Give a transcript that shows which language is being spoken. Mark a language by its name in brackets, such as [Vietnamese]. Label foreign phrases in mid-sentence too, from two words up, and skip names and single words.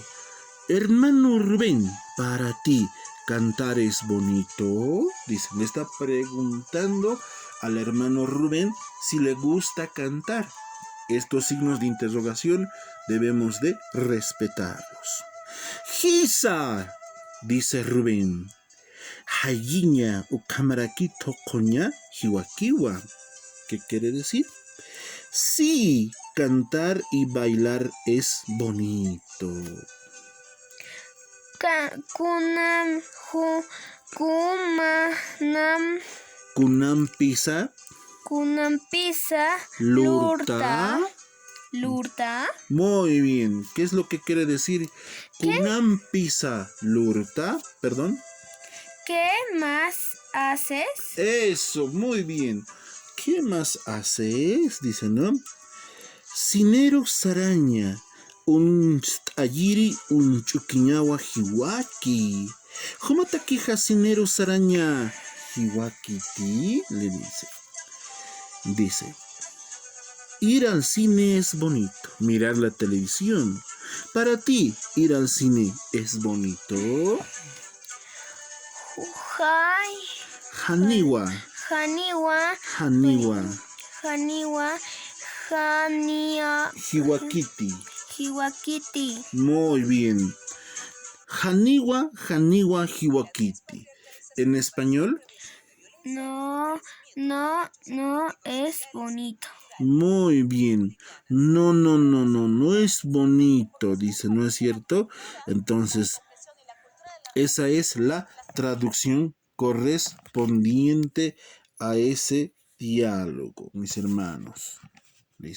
[Spanish] Hermano Rubén, para ti cantar es bonito. Dice, le está preguntando al hermano Rubén si le gusta cantar. Estos signos de interrogación debemos de respetarlos. Gisa, dice Rubén. [Aymara] Hayiña ukamaraki tokoña hiwakiwa. [Spanish] ¿Qué quiere decir? Sí, cantar y bailar es bonito. [Aymara] Kunampisa. Lurta. [Spanish] Muy bien. ¿Qué es lo que quiere decir? [Aymara] Kunampisa lurta. Perdón. [Spanish] ¿Qué más haces? Eso, muy bien. ¿Qué más haces? Dice, ¿no? [Aymara] Sinero saraña. Un ayiri un chukiñawa hiwaki. Humatakija sinero saraña hiwakiti. [Spanish] Le dice. Dice, ir al cine es bonito. Mirar la televisión. Para ti, ir al cine es bonito. [Aymara] Haniwa. Hiwakiti. [Spanish] Muy bien. [Aymara] Haniwa, hiwakiti. [Spanish] ¿En español? No es bonito. Muy bien. No es bonito, dice, ¿no es cierto? Entonces, esa es la traducción correspondiente a ese diálogo, mis hermanos.